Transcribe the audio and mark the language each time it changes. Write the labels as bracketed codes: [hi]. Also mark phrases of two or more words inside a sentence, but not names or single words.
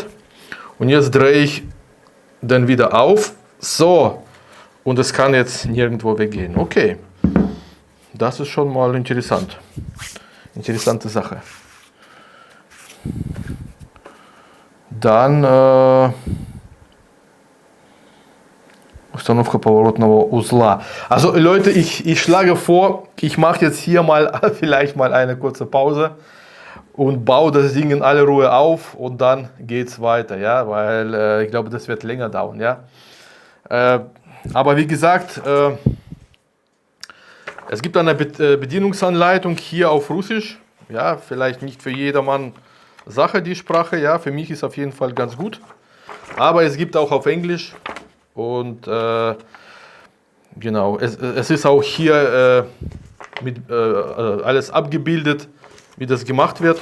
[de] Und jetzt drehe ich dann wieder auf, so, und es kann jetzt nirgendwo weggehen. Okay, das ist schon mal interessant. Interessante Sache. Dann [ru] Установка поворотного узла. [de] Also Leute, ich schlage vor, ich mache jetzt hier mal vielleicht mal eine kurze Pause und baue das Ding in aller Ruhe auf und dann geht's weiter, ja, weil ich glaube, das wird länger dauern, ja. Aber wie gesagt, es gibt eine Bedienungsanleitung hier auf Russisch, ja, vielleicht nicht für jedermann Sache die Sprache, ja, für mich ist auf jeden Fall ganz gut, aber es gibt auch auf Englisch und genau, es ist auch hier mit alles abgebildet, wie das gemacht wird.